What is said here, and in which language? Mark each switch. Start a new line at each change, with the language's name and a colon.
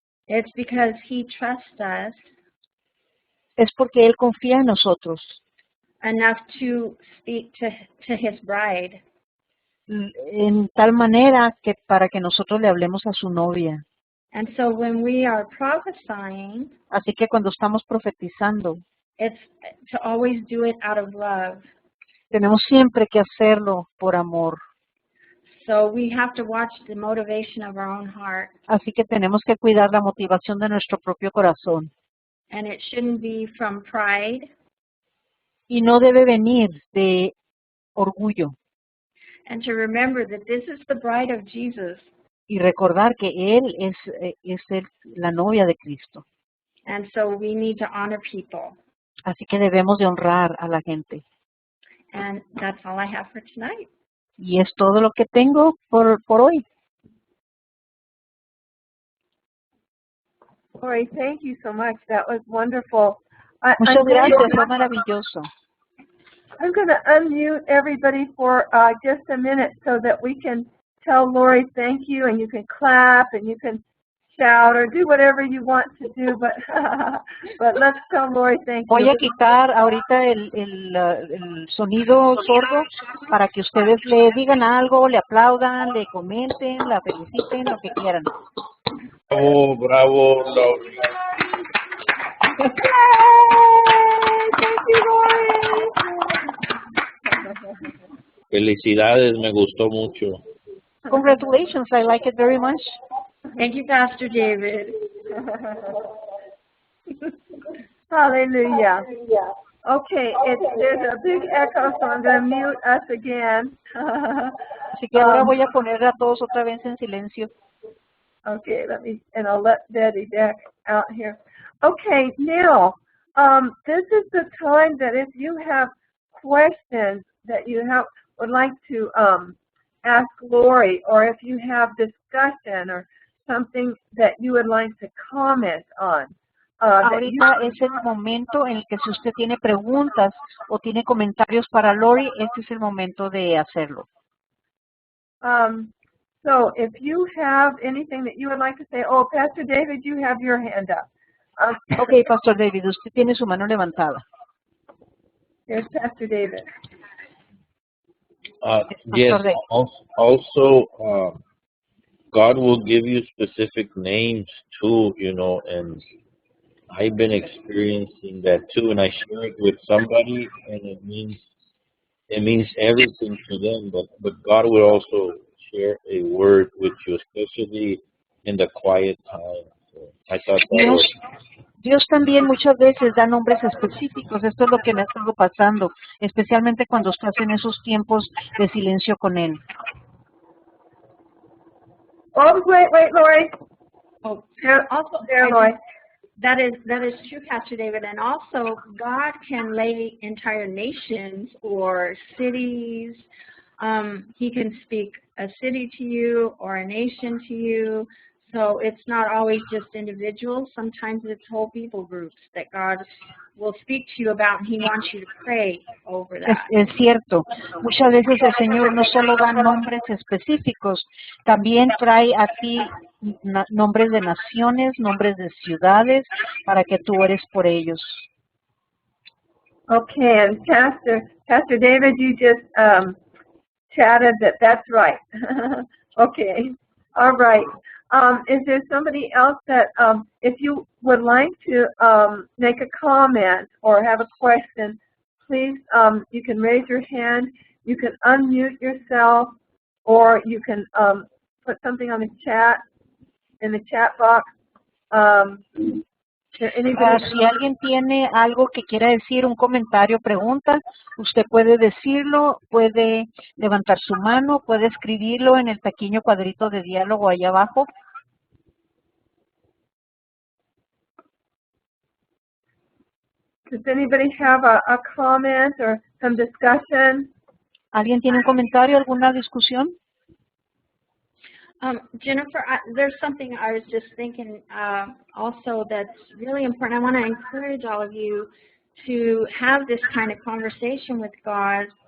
English: It's because he trusts us
Spanish: Es porque Él confía en nosotros
English: enough to speak to his bride.
Spanish: en tal manera que para que nosotros le hablemos a su novia.
English: And so when we are prophesying,
Spanish: Así que cuando estamos profetizando,
English: it's to always do it out of love.
Spanish: tenemos siempre que hacerlo por amor.
English: So we have to watch the motivation of our own heart.
Spanish: Así que tenemos que cuidar la motivación de nuestro propio corazón.
English: And it shouldn't be from pride.
Spanish: Y no debe venir de orgullo.
English: And to remember that this is the bride of Jesus.
Spanish: Y recordar que Él es la novia de Cristo.
English: And so we need to honor people.
Spanish: Así que debemos de honrar a la gente.
English: And that's all I have for tonight.
Spanish: Y es todo lo que tengo por hoy.
English: Lori, thank you so much. That was wonderful.
Spanish: Muchas gracias, fue maravilloso.
English: I'm going to unmute everybody for just a minute so that we can tell Lori thank you, and you can clap and you can shout or do whatever you want to do, but but let's tell Lori thank you.
Spanish: Voy a quitar ahorita el sonido sordo para que ustedes le digan algo, le aplaudan, le comenten, la feliciten, lo que quieran. Bravo, bravo, Lori.
English: Thank you, Lori.
Spanish: Felicidades, me gustó mucho.
English: Congratulations, I like it very much. Thank you, Pastor David. Hallelujah. Okay, there's a big echo, so I'm going to mute us again.
Spanish: Así que ahora voy a poner a todos otra vez en silencio.
English: Okay, I'll let Betty back out here. Okay, now, this is the time that if you have questions that you would like to ask Lori, or if you have discussion or something that you would like to comment on.
Spanish: Ahorita es el momento en el que si usted tiene preguntas o tiene comentarios para Lori, este es el momento de hacerlo.
English: So if you have anything that you would like to say, oh, Pastor David, you have your hand up.
Spanish: Okay, Pastor David, usted tiene su mano levantada.
English: Here's Pastor David. Yes, also, God will give you specific names too, and I've been experiencing that too, and I share it with somebody, and it means everything to them, but God will also share a word with you, especially in the quiet time. So I thought that was...
Spanish: Dios también muchas veces da nombres específicos. Esto es lo que me ha estado pasando, especialmente cuando estás en esos tiempos de silencio con Él.
English: Oh, wait, Lori. Oh, There, Lori. That is true, Pastor David. And also, God can lay entire nations or cities He can speak a city to you or a nation to you. So it's not always just individuals. Sometimes it's whole people groups that God will speak to you about, and He wants you to pray over that.
Spanish: Es cierto, muchas veces el Señor no solo da nombres específicos, también trae a ti nombres de naciones, nombres de ciudades, para que tú ores por ellos.
English: Okay, and Pastor David, you just chatted that's right. Okay, all right. Is there somebody else that, if you would like to make a comment or have a question, please, you can raise your hand, you can unmute yourself, or you can put something on the chat, in the chat box.
Spanish: Si alguien tiene algo que quiera decir, un comentario, pregunta, usted puede decirlo, puede levantar su mano, puede escribirlo en el pequeño cuadrito de diálogo allá abajo.
English: Does anybody have a comment or some discussion?
Spanish: ¿Alguien tiene un comentario, alguna discusión?
English: Jennifer, there's something I was just thinking also that's really important. I want to encourage all of you to have this kind of conversation with God.